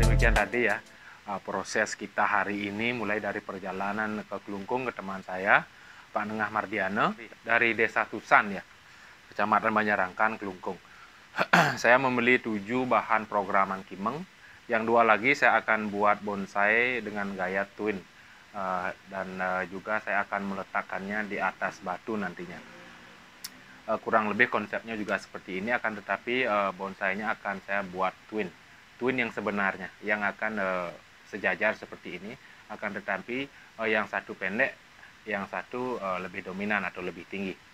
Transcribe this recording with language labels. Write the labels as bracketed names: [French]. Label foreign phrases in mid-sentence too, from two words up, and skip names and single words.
[Indonesian] sekian tadi ya proses kita hari ini, mulai dari perjalanan ke Klungkung ke teman saya Pak Nengah Mardiano dari Desa Tusan ya, Kecamatan Banjarangkan, Klungkung. Saya membeli 7 bahan programan Kimeng, yang 2 lagi saya akan buat bonsai dengan gaya twin, dan juga saya akan meletakkannya di atas batu nantinya. Kurang lebih konsepnya juga seperti ini, akan tetapi bonsainya akan saya buat twin yang sebenarnya, yang akan sejajar seperti ini, akan tetapi yang satu pendek, yang satu lebih dominan atau lebih tinggi.